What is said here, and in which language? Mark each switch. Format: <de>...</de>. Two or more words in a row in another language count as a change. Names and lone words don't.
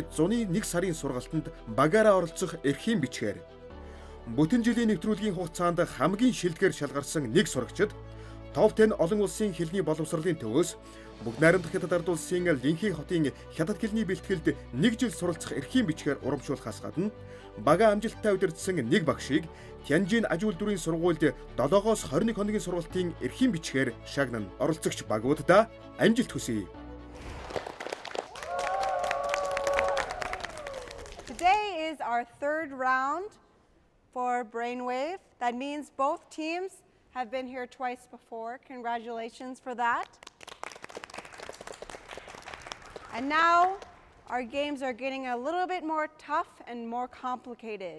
<mn>зуны 1 сарын сургалтанд багаараа оролцох эрхийн бичгээр бүтэн жилийн нэвтрүүлгийн хугацаанд хамгийн шилдгээр шалгарсан нэг сурагчид топ 10 олон улсын хэлний боловсролын төвөөс бүгд найрамдах хятад ард улсын Линхи хотын хятад хэлний бэлтгэлд 1 жил суралцах эрхийн бичгээр урамшуулахаас гадна бага амжилттай удирдсан нэг багшийг Тянжин аж үйлдвэрийн сургуульд 7-оос 21 хоногийн сургалтын эрхийн бичгээр шагнан. Оролцогч багуудаа амжилт хүсье.</mn> <en>Today is our third round for Brainwave. That means both teams have been here twice before. Congratulations for that. And now our games are getting a little bit more tough and more complicated.</en>